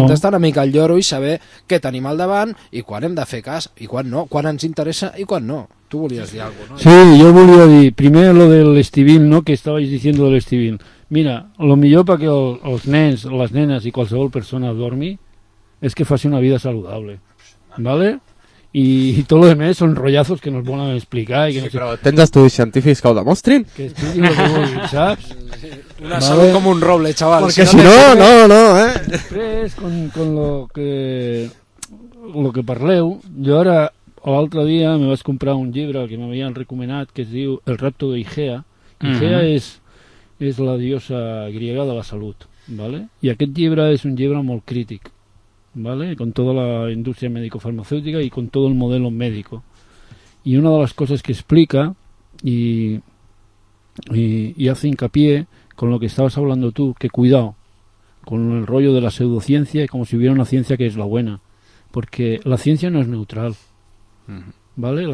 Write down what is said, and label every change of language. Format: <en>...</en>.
<ca>Hem d'estar una mica al lloro i saber què tenim al davant i quan hem de fer cas i quan no, quan ens interessa i quan no. Tu volies dir alguna cosa, no? Sí, jo volia dir, primer lo del Estivill, no,</ca> <es>que estabais diciendo del Estivill.</es> <ca>Mira, lo millor perquè els nens, les nenes i qualsevol persona dormi és que faci una vida saludable, ¿vale? I tot el que més són rotllazos que nos volen explicar. I que sí, no sé... Però tens estudis científics que ho demostrin? Que estudis el que vulguin, saps? Una ¿vale? Salut com un roble, xaval. Perquè si no, no, no, no, eh? Després, con lo que parleu, jo ara, l'altre dia, me vaig comprar un llibre que m'havien recomanat que es diu El rapto de Igea. Igea és</ca> <es>la diosa griega</es> <ca>de la salut, ¿vale? I aquest llibre és un llibre molt crític, ¿vale?</ca> <es>Con toda la industria médico-farmacéutica y con todo el modelo médico. Y una de las cosas que explica y hace hincapié con lo que estabas hablando tú, que cuidado con el rollo de la pseudociencia, y como si hubiera una ciencia que es la buena, porque la ciencia no es neutral, ¿vale?</es>